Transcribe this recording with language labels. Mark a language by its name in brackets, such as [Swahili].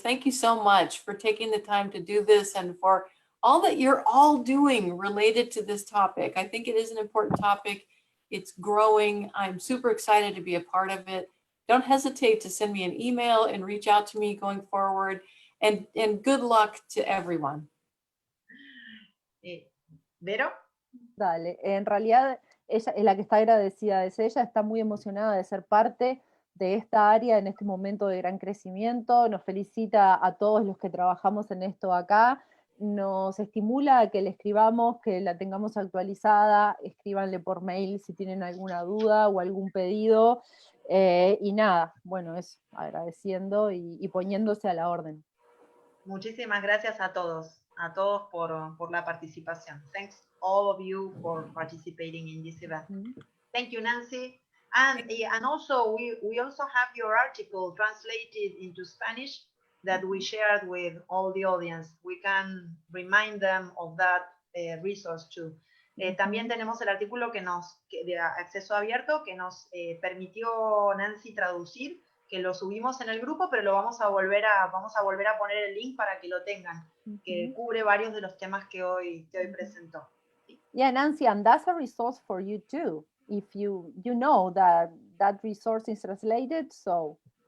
[English] Thank you so much for taking the time to do this and for all that you're all doing related to this topic. I think it is an important topic. It's growing. I'm super excited to be a part of it. Don't hesitate to send me an email and reach out to me going forward. And good luck to everyone. [Spanish] ¿Vero? Dale, en realidad ella es la que está agradecida, es ella, está muy emocionada de ser parte de esta área en este momento de gran crecimiento, nos felicita a todos los que trabajamos en esto acá, nos estimula a que le escribamos, que la tengamos actualizada, escríbanle por mail si tienen alguna duda o algún pedido, y nada, bueno, eso, agradeciendo y poniéndose a la orden. Muchísimas gracias a todos por la participación. [English] Thanks all of you for participating in this event. Thank you, Nancy. And also, we also have your article translated into Spanish that we shared with all the audience. We can remind them of that resource too. [Spanish] También tenemos el artículo de acceso abierto que nos permitió Nancy traducir, que lo subimos en el grupo, pero lo vamos a volver a poner el link para que lo tengan, que cubre varios de los temas que hoy presentó. [English] Yeah, Nancy, and that's a resource for you too. If you know that resource is translated, so